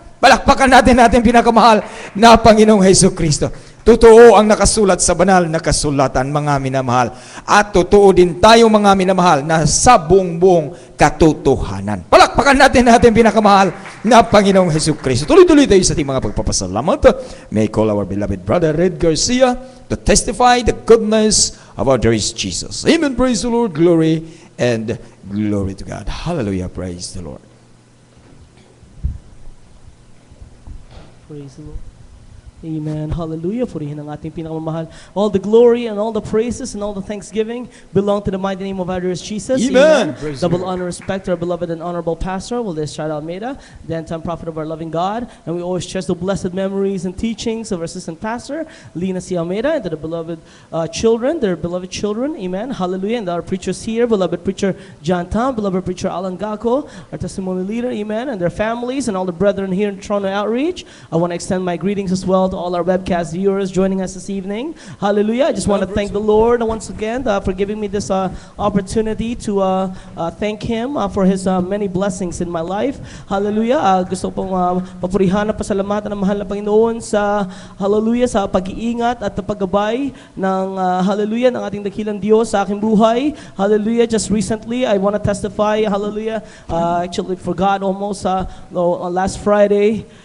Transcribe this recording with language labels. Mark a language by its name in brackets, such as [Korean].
[Filipino] Palakpakan natin pinakamahal na Panginoong Jesucristo. Totoo ang nakasulat sa banal na kasulatan, mga minamahal. At totoo din tayo, mga minamahal, na sa buong katotohanan. Palakpakan natin pinakamahal na Panginoong Jesucristo. Tuloy-tuloy tayo sa ating mga pagpapasalamat. [English] May I call our beloved brother Red Garcia to testify the goodness of our dearest Jesus. Amen. Praise the Lord. Glory and glory to God. Hallelujah. Praise the Lord. Praise the Lord. Amen. Hallelujah. [Filipino] Purihin ang ating pinakamamahal. [English] All the glory and all the praises and all the thanksgiving belong to the mighty name of our dearest Jesus. Amen. Praise the Double Lord. honor, respect to our beloved and honorable pastor, Wilde Estrada Almeida, the end-time prophet of our loving God. And we always cherish the blessed memories and teachings of our assistant pastor, Lina C. Almeida, and to the beloved children, their beloved children. Amen. Hallelujah. And our preachers here, beloved preacher John Tom, beloved preacher Alan Gako, our testimony leader. Amen. And their families and all the brethren here in Toronto Outreach. I want to extend my greetings as well to all our webcast viewers joining us this evening. Hallelujah. I just want to thank the Lord once again for giving me this opportunity to thank Him for His many blessings in my life. Hallelujah. [Filipino] Gusto pong papurihan at pasalamatan ng mahal na Panginoon sa hallelujah sa pag-iingat at paggabay ng hallelujah ng ating dakilang Diyos sa aking buhay. [English] Hallelujah. Just recently, I want to testify. Hallelujah. Actually, forgot almost last Friday.